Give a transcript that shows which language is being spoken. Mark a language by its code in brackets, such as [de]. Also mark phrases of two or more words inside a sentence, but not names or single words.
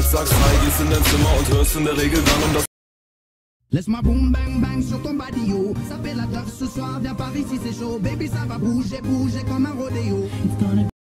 [de] Sagst hi, gehst in dein Zimmer und hörst in der Regel dann um das. [fr] Laisse-moi boum bang bang sur ton badillot. Ça fait la teuf ce soir, viens par ici c'est chaud. Baby ça va bouger, bouger comme un rodéo. [en] It's gonna